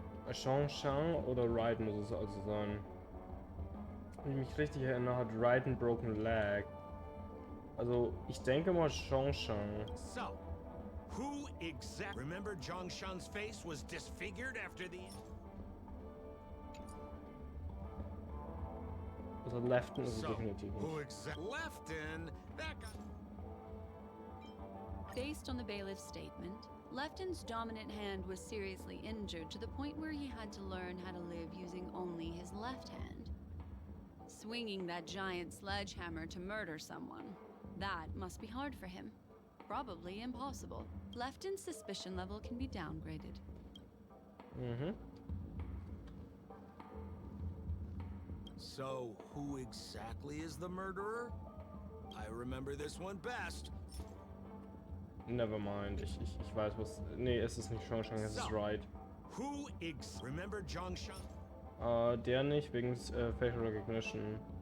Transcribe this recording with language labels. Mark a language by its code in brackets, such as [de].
[de] Zhongshan oder Wright muss es also sein. Wenn ich mich richtig erinnere, hat Wright ein [en] broken leg. [de] Also ich denke mal Zhongshan. [en] So, who exactly? Remember Zhongshan's face was disfigured after the. [de] Also Lefton ist es [en] So, [de] definitiv [en] who [de] nicht. [en] exactly? Lefton, that guy. Based on the bailiff's statement, Lefton's dominant hand was seriously injured to the point where he had to learn how to live using only his left hand. Swinging that giant sledgehammer to murder someone, that must be hard for him. Probably impossible. Lefton's suspicion level can be downgraded. Mhm. So, who exactly is the murderer? I remember this one best. Never mind. [de] Ich weiß was. Nee, es ist nicht Zhongshan, es ist Wright. [en] Who remember Zhongshan? [de] Der nicht, wegen Facial Recognition.